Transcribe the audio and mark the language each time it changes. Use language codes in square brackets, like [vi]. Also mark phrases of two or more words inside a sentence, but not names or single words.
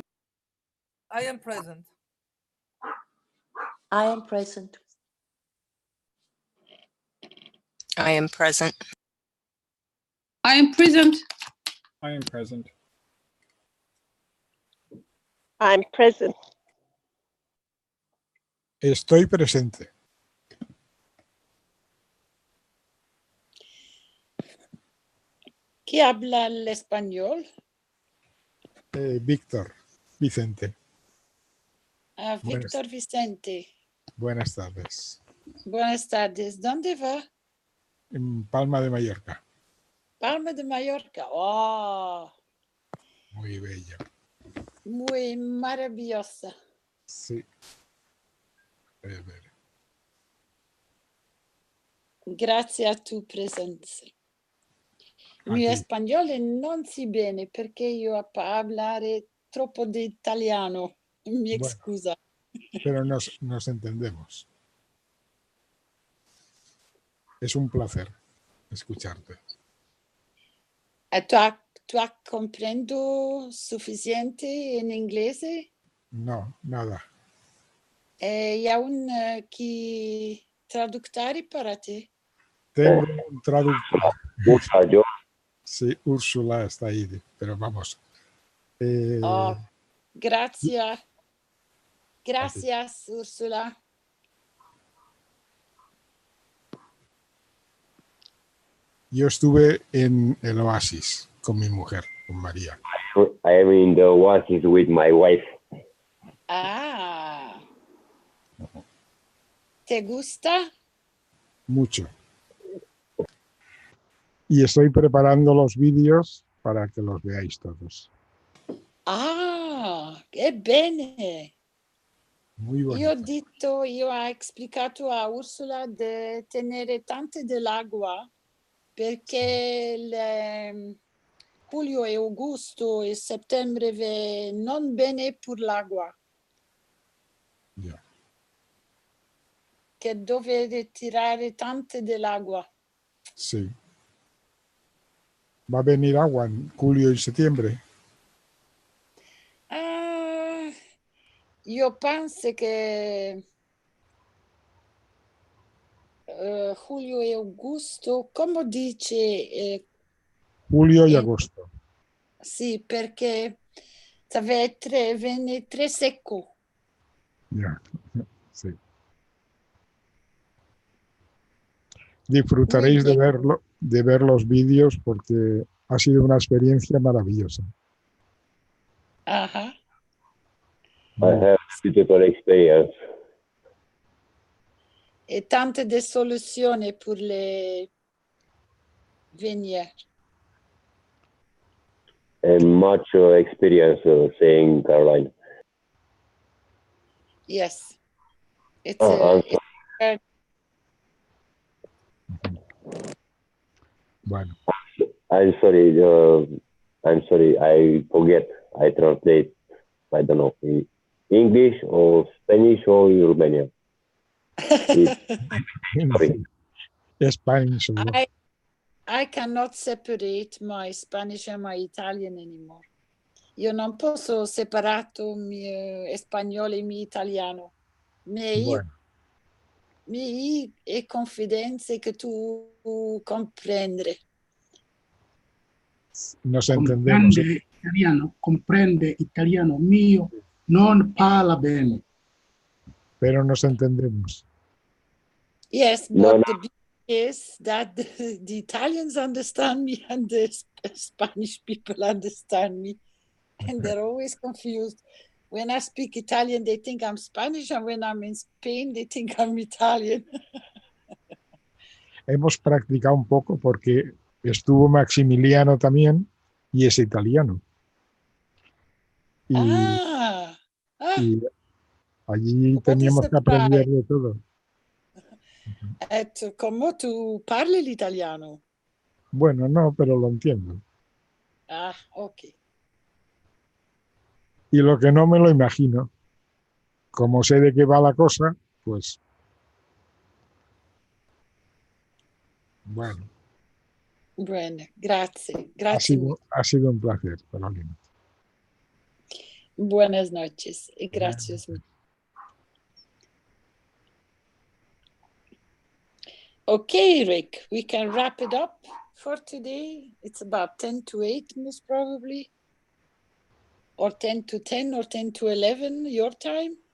[en] I am present. I am present. I am present. I am present. I am present. I'm present. [es] Estoy presente. ¿Quién habla el español? Víctor, Vicente. Víctor Vicente. Buenas tardes. Buenas tardes. ¿Dónde va? En Palma de Mallorca. Palma de Mallorca. Oh, Muy bella. muy maravillosa. Sí. [it] Grazie a tu presenza. Il mio spagnolo non si bene perché io parlare troppo di italiano. Mi scusa. [es] Pero nos entendemos. Es un placer escucharte. [it] Tu comprendo suficiente in inglese? [es] No, nada. [ca] Hi ha [it] un chi traduttore para te? [es] Tengo un traductor. Yo. Sí, Úrsula está ahí, pero vamos. Gracias. Gracias, Úrsula. Yo estuve en el Oasis con mi mujer, con María. [en] I am in the oasis with my wife. [es] Ah. ¿Te gusta? Mucho. Y estoy preparando los vídeos para que los veáis todos. [it] Ah, che bene. [es] Muy bonito. [it] Io ho explicato a Ursula di tenere tante dell'acqua perché Julio e Augusto e settembre non bene per l'acqua. [en] Yeah. [it] Che dovete tirare tante dell'acqua. [es] Sí. ¿Va a venir agua en julio y septiembre? [it] Io penso che Julio e Augusto, come dice? [es] Julio y agosto. [it] Sì, perché viene tre secco. [es] Ya, sí. Disfrutaréis de verlo, de ver los vídeos porque ha sido una experiencia maravillosa. Uh-huh. [en] I have beautiful experience. [fr] Et tante de soluzioni pour les venir. [en] And much experience saying Caroline. Yes. It's I'm a [es] Bueno, [en] I'm sorry. I forget. I translate. I don't know, in English or Spanish or Romanian. Sorry. Spanish. I cannot separate my Spanish and my Italian anymore. [it] Io non posso separato mio spagnolo e mio italiano. [es] Bueno, [it] Mi è confidenza che tu comprendere. [es] nos entendemos. [it] Comprende italiano mio, non parla bene. [es] Pero nos entendemos. [en] Yes, No, but no. the beauty is that the Italians understand me and the Spanish people understand me. And they're always confused. When I speak Italian, they think I'm Spanish, and when I'm in Spain, they think I'm Italian. [es] Hemos practicado un poco porque estuvo Maximiliano también y es italiano. Y allí [en] What [es] teníamos [en] is [es] que aprender de todo. [it] Come tu parli l'italiano? [es] Bueno, no, pero lo entiendo. Ah, ok. Y lo que no me lo imagino. Como sé de qué va la cosa, pues... Bueno. Bueno, [it] grazie. Grazie mucho. [es] Ha sido un placer, Carolina. Buenas noches y gracias. [en] Okay, Rick, we can wrap it up for today. It's about 10 to 8, most probably. Or 10 to 10 or 10 to 11, your time?